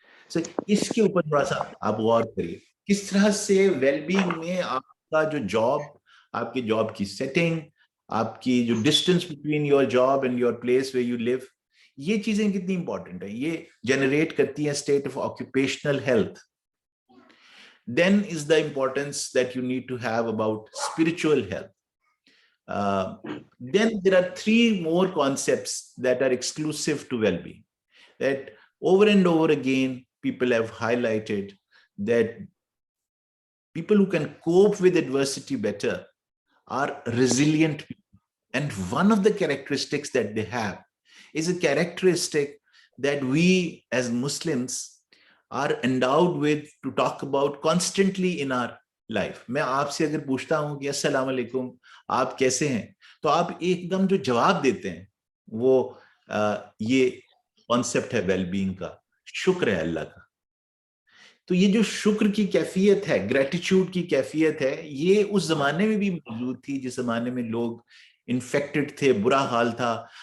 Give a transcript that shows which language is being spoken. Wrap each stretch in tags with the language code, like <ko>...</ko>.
<hi>सो इसके ऊपर थोड़ा सा आप गौर करिए किस तरह से वेलबींग में आपका जो जॉब, आपकी जॉब की सेटिंग, आपकी जो</hi> <en>distance between your job and your place where you live,</en> <hi>ये चीजें कितनी इंपॉर्टेंट है, ये जनरेट करती है</hi> <en>State of occupational health. Then is the importance that you need to have about spiritual health. Then there are 3 more concepts that are exclusive to well-being, that over and over again people have highlighted that people who can cope with adversity better are resilient people. And one of the characteristics that they have is a characteristic that we as Muslims are endowed with to talk about constantly in our life.</en> <hi>मैं आपसे अगर पूछता हूं कि अस्सलाम वालेकुम आप कैसे हैं, तो आप एकदम जो जवाब देते हैं वो ये कॉन्सेप्ट है वेलबींग का, शुक्र है अल्लाह का. तो ये जो शुक्र की कैफियत है, ग्रेटिट्यूड की कैफियत है, ये उस जमाने में भी मौजूद थी जिस जमाने में लोग इन्फेक्टेड थे, बुरा हाल था.</hi>